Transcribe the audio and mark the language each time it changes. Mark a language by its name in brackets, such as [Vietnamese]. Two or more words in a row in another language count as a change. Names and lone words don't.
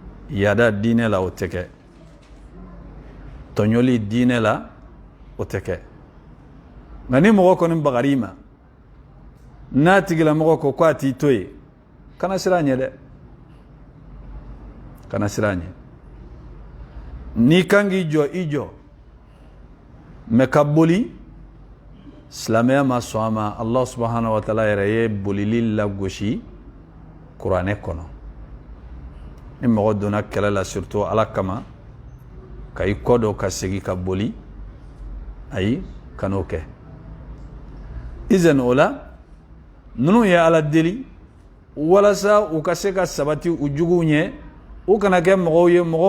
[Bambara] yada diinɛ la o tɛ kɛ tɔɲɔli diinɛ la o tɛ kɛ nka ni mɔgɔ kɔni bagar'i ma n'a tigilamɔgɔ ko k'a t'i to yen kana siran a ɲɛ dɛ kana siran a ɲɛ n'i kan k'i jɔ i jɔ mɛ ka boli silamɛya ma sɔn a ma [Arabic] الله سبحانه وتعالى [Bambara] yɛrɛ ye bolili lagosi kuranɛ kɔnɔ ni mɔgɔ donna kɛlɛ la surtout ala kama ka i kɔ dɔ ka segin ka boli ayi kan'o kɛ izan o la ninnu ye ala deli walasa u ka se ka sabati u juguw ɲɛ u kana kɛ mɔgɔw ye mɔgɔ